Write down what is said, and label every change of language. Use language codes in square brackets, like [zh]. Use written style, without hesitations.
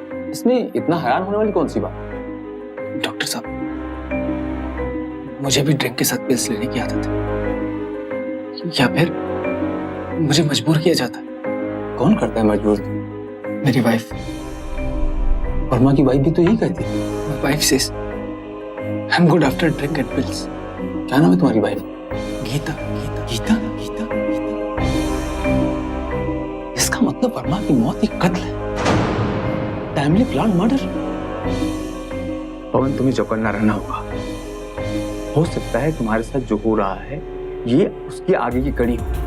[hi] इसमें इतना हैरान होने वाली कौन सी बात? डॉक्टर साहब, मुझे भी ड्रिंक के साथ पिल्स लेने की आदत है, या फिर मुझे मजबूर किया जाता है। कौन करता है मजबूर? मेरी वाइफ। वर्मा की वाइफ भी तो यही कहती है। [en] My wife says I'm good after drink and pills. [hi] क्या नाम है तुम्हारी वाइफ? गीता। गीता? गीता? इसका मतलब वर्मा की मौत एक कत्ल है, [en] Timely plan murder. [hi] पवन, तुम्हें चौकन्ना रहना होगा। हो सकता है तुम्हारे साथ जो हो रहा है ये उसकी आगे की कड़ी हो।